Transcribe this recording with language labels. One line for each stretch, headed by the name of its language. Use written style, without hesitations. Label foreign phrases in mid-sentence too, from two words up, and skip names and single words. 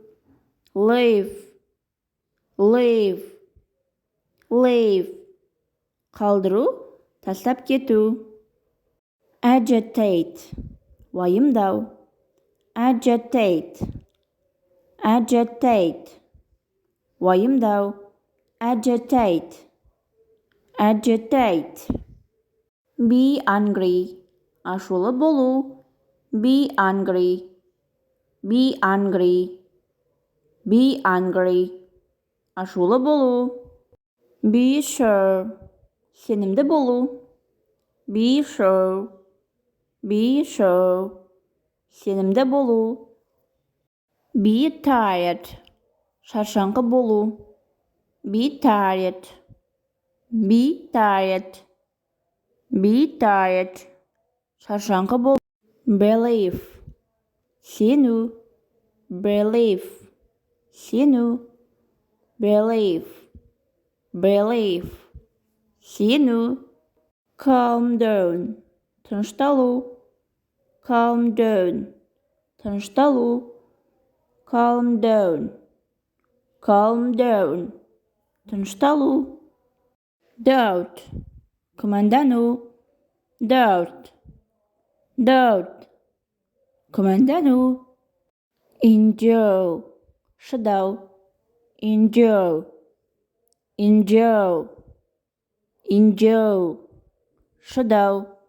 Kazakh: Leave, қалдыру, тастап кету.
English: Agitate, уайымдау. Agitate, уайымдау. Agitate. Be angry,
Kazakh: ашулы болу.
English: Be angry,
Kazakh: ашулы болу.
English: Be sure,
Kazakh: сенімді болу.
English: Be sure,
Kazakh: сенімді болу.
English: Be tired,
Kazakh: шаршаңқы болу.
English: Be tired,
Kazakh: шаршаңқы болу. Believe, сену. Сену.
English: Calm down, тынышталу. Calm down, тынышталу. Doubt,
Kazakh: күмәндану. Күмәндану.
English: Endure, шыдау. Endure, шыдау.